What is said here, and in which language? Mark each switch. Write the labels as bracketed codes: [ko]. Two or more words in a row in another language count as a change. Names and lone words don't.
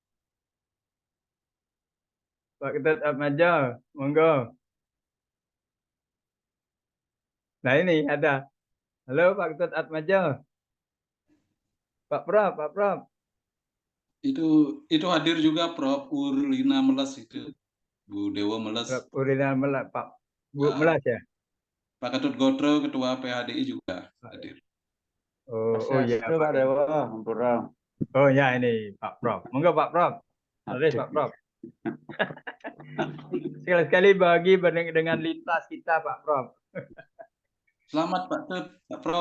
[id] Pak Ketut Atmaja, monggo. Nah ini ada. Halo Pak Ketut Atmaja. Pak Prof. Itu hadir juga Prof. Urlina Melas itu. Bu Dewo Melas. Prof. Urlina Melas, Pak. Bu Melas ya? Pak Ketut Gotro, Ketua PHDI juga hadir. Oh iya Pak Dewo, Oh ya ini Pak Prof. Monggo Pak Prof. Terus Pak Prof. Sekali-sekali bagi dengan lintas kita Pak Prof. Selamat Pak Tut, Pak Prof.